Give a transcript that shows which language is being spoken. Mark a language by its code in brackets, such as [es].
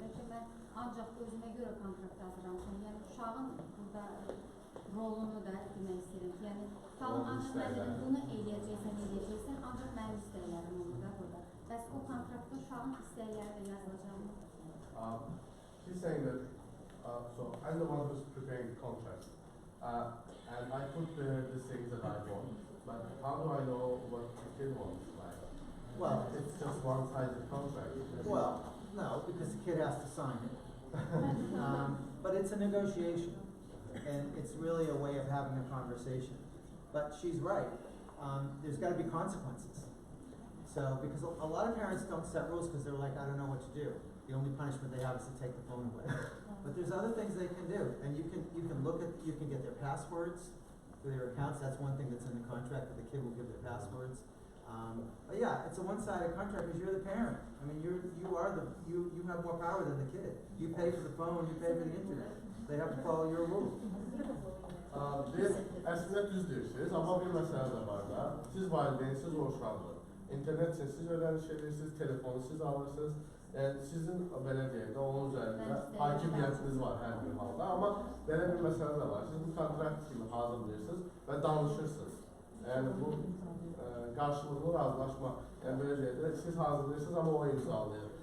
[az] Bəlkə mən ancaq özümə görə kontrakt hazırlamışam. Yəni uşağın burada rolunu da demək istəyirəm. Yəni uşağın ancaq mən bunu eləyəcəksən, ancaq mənim istəklərim olur da burada. Bəs o kontraktda uşağın istəkləri də yazılacaqmı? [en] He's saying that, so I'm the one who's preparing the contract, and I put the things that I want, but how do I know what the kid wants? Like, Well, it's just one-sided contract. Well, no, because the kid has to sign it. But it's a negotiation, and it's really a way of having a conversation. But she's right. There's got to be consequences. So, because a lot of parents don't set rules because they're like, I don't know what to do. The only punishment they have is to take the phone away. But there's other things they can do, and you can get their passwords for their accounts. That's one thing that's in the contract, that the kid will give their passwords. But yeah, it's a one-sided contract because you're the parent. I mean, you have more power than the kid. You pay for the phone, you pay for the internet. They have to follow your rules. [az] Biz əslində düz deyirsiniz, amma bir məsələ də var da, siz valideynsiz o uşaqdır. İnternetsiz siz ödəniş edirsiniz, telefonu siz alırsınız. Sizin belə deyək də, onun üzərində hakimiyyətiniz var hər bir halda, amma belə bir məsələ də var. Siz bu kontrakt kimi hazırlayırsınız və danışırsınız. Yəni bu qarşılıqlı razılaşma, yəni belə deyək də, siz hazırlayırsınız, amma o imzalayır.